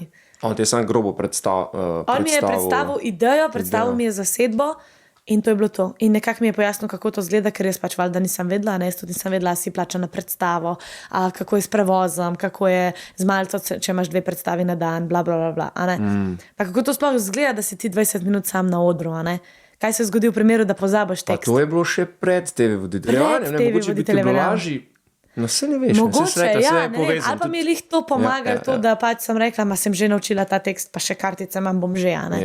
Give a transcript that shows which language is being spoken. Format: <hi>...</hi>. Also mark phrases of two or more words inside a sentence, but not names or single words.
<sl>On ti je sam grobo predstavil. On mi je predstavil idejo, predstavil mi je zasedbo in to je bilo to. In nekako mi je pojasnil, kako to zgleda, ker jaz pač valjda nisem vedela, ne, jaz tudi nisem vedela, si plača na predstavo, kako je s prevozom, kako je z malco, če imaš 2 predstavi na dan, bla, bla, bla, bla, a ne. Pa kako to sploh zgleda, da si ti 20 minut sam na odru, a ne. Kaj se zgodi v primeru, da pozabiš tekst? Pa to je bilo še pred TV voditeljevanjem, ne, mogoče bi ti bilo lažje. No, se ne veš, mogoče, rekla, ja, ne vem, ali pa mi je lih to pomagalo, to, da pač sem rekla, sem že naučila ta tekst, pa še kartice imam, bom že, a ne.</sl>